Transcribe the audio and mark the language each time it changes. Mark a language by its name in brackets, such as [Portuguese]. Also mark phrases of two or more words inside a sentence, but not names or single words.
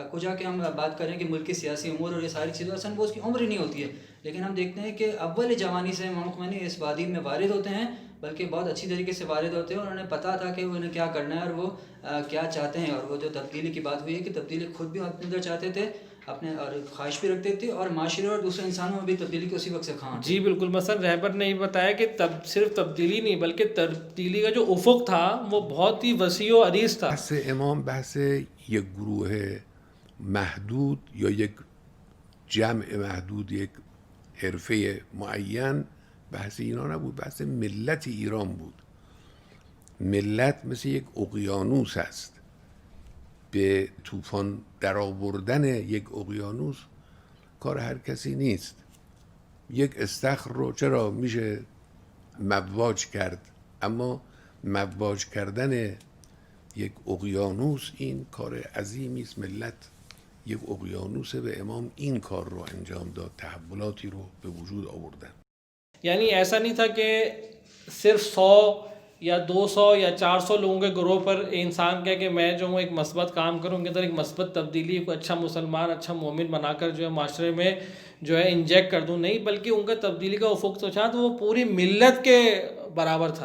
[Urdu] کجا کہ ہم بات کریں کہ ملکی سیاسی امور اور یہ ساری چیزیں اصل وہ اس کی عمر ہی نہیں ہوتی ہے، لیکن ہم دیکھتے ہیں کہ اول جوانی سے امام خمینی اس وادی میں وارد ہوتے ہیں، بلکہ بہت اچھی طریقے سے وارد ہوتے ہیں، اور انہیں پتہ تھا کہ انہیں کیا کرنا ہے اور وہ کیا چاہتے ہیں. اور وہ جو تبدیلی کی بات ہوئی ہے کہ تبدیلی خود بھی اپنے اندر چاہتے تھے، اپنے اور خواہش بھی رکھتے تھے، اور معاشرے اور دوسرے انسانوں میں بھی تبدیلی کی اسی وقت سے خواہاں. جی بالکل. مثلا رہبر نے یہ بتایا کہ صرف تبدیلی نہیں بلکہ تبدیلی کا جو افق تھا وہ بہت ہی وسیع و عریض تھا. [Persian] بحث امام بحث یک گروه محدود یا یک جمع محدود، یک حرفه معین، بحث اینا نبود، بحث ملت ایران بود. ملت مثل یک اقیانوس است، به طوفان در آوردن یک اقیانوس کار هر کسی نیست. یک استخر رو چرا میشه مواج کرد، اما مواج کردن یک اقیانوس این کار عظیمی است. ملت یک اقیانوسه و امام این کار رو انجام داد، تحولاتی رو به وجود آوردن. [Urdu] یعنی ایسا نہیں تھا کہ صرف 100 یا 200 یا 400 لوگوں کے گروہ پر انسان کہے کہ میں جو ہوں ایک مثبت کام کروں، ان کے اندر ایک مثبت تبدیلی کو اچھا مسلمان اچھا مومن بنا کر جو ہے معاشرے میں جو ہے انجیکٹ کر دوں. نہیں، بلکہ ان کا تبدیلی کا افق تو تھا تو وہ پوری ملت کے برابر تھا.